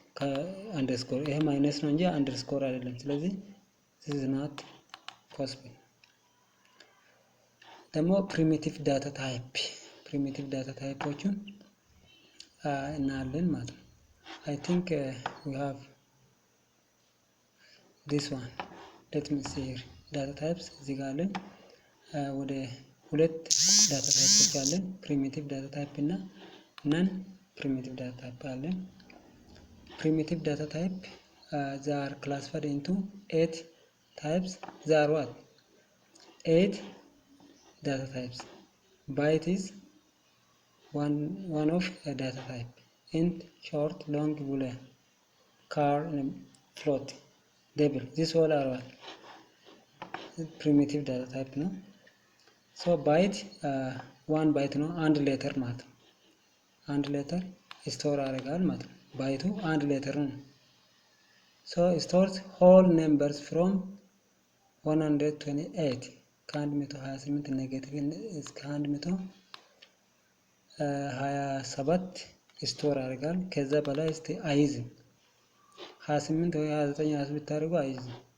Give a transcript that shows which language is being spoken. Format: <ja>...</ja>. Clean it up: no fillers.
<am>ከአንደርስኮር ይሄ ማይነስ ነው እንጂ አንደርስኮር አይደለም። ስለዚህ</am> <en>this is not possible።</en> <am>ደግሞ primitive data type ታይፖችን እናያለን ማለት ነው።</am> <en>I think we have this one. let me see here data types</en> <am>እዚህ ጋር አለን። ወደ ሁለት ዳታ ታይፖች አለን።</am> <en>primitive data type እና non primitive data type አለን። primitive data type they are classified into 8 types. They are what? 8 data types. Byte is one of a data type. Int, short, long, boolean, char, and float, double. This all are what? Primitive data type, no? So byte one byte no and letter</en> <am>ማለት ነው። አንድ letter store ያደርጋል ማለት ነው። ባይቱ አንድ letter ነው።</am> <en>So it stores whole numbers from 128</en> <am>ከ128 ኔጌቲቭ እስከ 127 ስቶር ያደርጋል። ከዛ በላይ እስቲ አይዝም። 28 ወይ 29 ብታደርጉ አይዝም።</am>